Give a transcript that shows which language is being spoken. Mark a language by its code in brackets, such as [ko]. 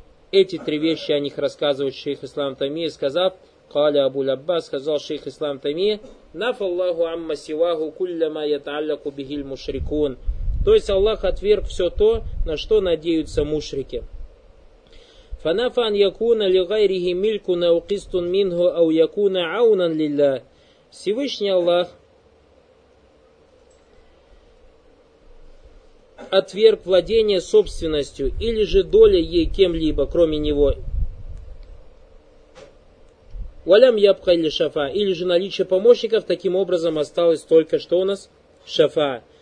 [ru] Эти три вещи о них рассказывает шейх Ислам Таймия, сказав, [ar] قال أبو العباس [ru] сказал шейх Ислам Таймия, [ar] نفى الله عما سواه كل ما يتعلق به المشركون. [ru] То есть Аллах отверг все то, на что надеются мушрики. [ar] فنفى أن يكون لغيره ملك أو قسط منه أو يكون عونا لله. [ru] Всевышний Аллах отверг владение собственностью или же доля ей кем-либо, кроме него. [ar] Валям ябха [ru] или шафа, или же наличие помощников, таким образом осталось только что у нас шафа.